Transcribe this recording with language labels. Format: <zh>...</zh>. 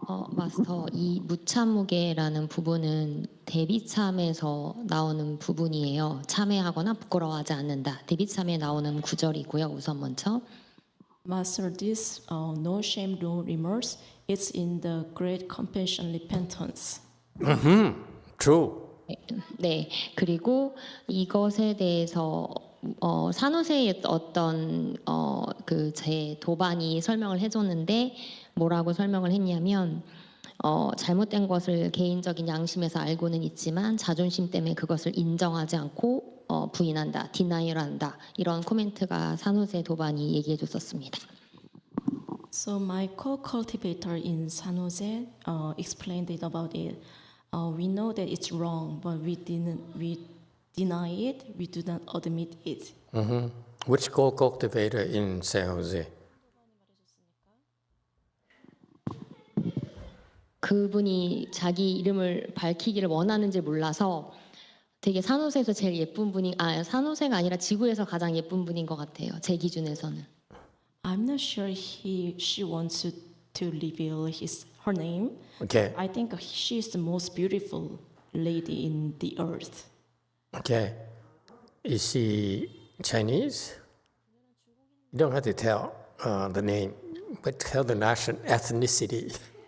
<ko>마스터, 이 무참무게라는 부분은 대비참에서 나오는 부분이에요. 참회하거나 부끄러워하지 않는다. 대비참에 나오는 구절이고요. 우선 먼저.</ko> <en>Master, this no shame, no remorse, it's in the great compassion repentance. True.</en> <ko>네, 그리고 이것에 대해서 산호세의 어떤 그 제 도반이 설명을 해줬는데 뭐라고 설명을 했냐면 잘못된 것을 개인적인 양심에서 알고는 있지만 자존심 때문에 그것을 인정하지 않고 부인한다, 디나이얼한다 이런 코멘트가 산호세 도반이 얘기해줬었습니다.</ko> <en>So my co-cultivator in San Jose explained it about it. We know that it's wrong, but we deny it. We do not admit it. Which co-cultivator in San Jose?</en> <ko>그분이 자기 이름을 밝히기를 원하는지 몰라서 되게 산호세에서 제일 예쁜 분이 산호세가 아니라 지구에서 가장 예쁜 분인 것 같아요. 제 기준에서는.</ko> <en>I'm not sure she wants to reveal her name. Okay. I think she is the most beautiful lady in the earth. Okay. Is she Chinese? You don't have to tell the name, but tell the national ethnicity.</en>